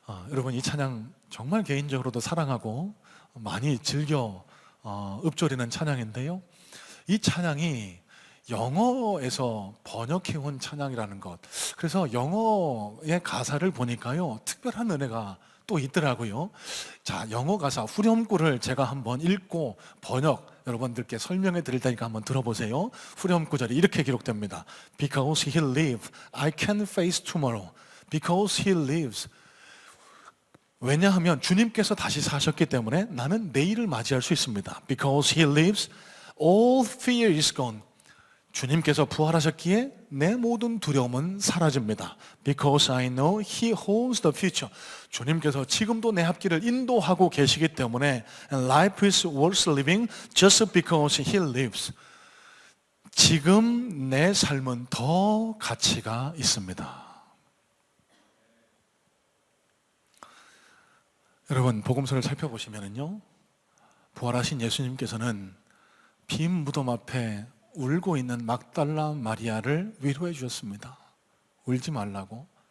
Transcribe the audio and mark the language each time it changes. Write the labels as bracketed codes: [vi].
[ko] 여러분, 이 찬양 정말 개인적으로도 사랑하고 많이 즐겨 읊조리는 찬양인데요, 이 찬양이 영어에서 번역해온 찬양이라는 것, 그래서 영어의 가사를 보니까요 특별한 은혜가 또 있더라고요. 자, 영어 가사 후렴구를 제가 한번 읽고 번역 여러분들께 설명해 드릴 테니까 한번 들어보세요. 후렴 구절이 이렇게 기록됩니다. [en] Because he lives, I can face tomorrow. Because he lives. [ko] 왜냐하면 주님께서 다시 사셨기 때문에 나는 내일을 맞이할 수 있습니다. [en] Because he lives, all fear is gone. [ko] 주님께서 부활하셨기에 내 모든 두려움은 사라집니다. [en] Because I know he holds the future. [ko] 주님께서 지금도 내 앞길을 인도하고 계시기 때문에 [en] And life is worth living just because he lives. [ko] 지금 내 삶은 더 가치가 있습니다. 여러분, 복음서를 살펴보시면요, 부활하신 예수님께서는 빈 무덤 앞에 울고 있는 막달라 마리아를 위로해 주셨습니다. 울지 말라고.